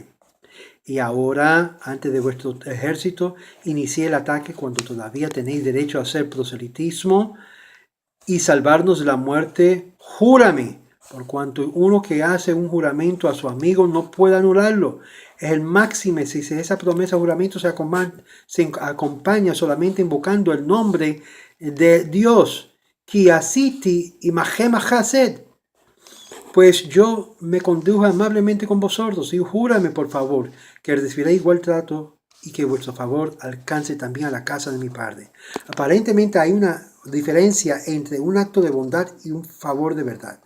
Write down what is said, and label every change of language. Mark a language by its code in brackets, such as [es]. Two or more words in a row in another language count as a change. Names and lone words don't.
[es] Y ahora, antes de vuestro ejército, inicié el ataque cuando todavía tenéis derecho a hacer proselitismo y salvarnos de la muerte. Júrame, por cuanto uno que hace un juramento a su amigo no puede anularlo. Es el máximo si esa promesa o juramento se acompaña solamente invocando el nombre de Dios. [he] כי עשיתי עמהם חסד. [es] Pues yo me conduje amablemente con vosotros, y júrame por favor que recibiré igual trato y que vuestro favor alcance también a la casa de mi padre. Aparentemente hay una diferencia entre un acto de bondad y un favor de verdad.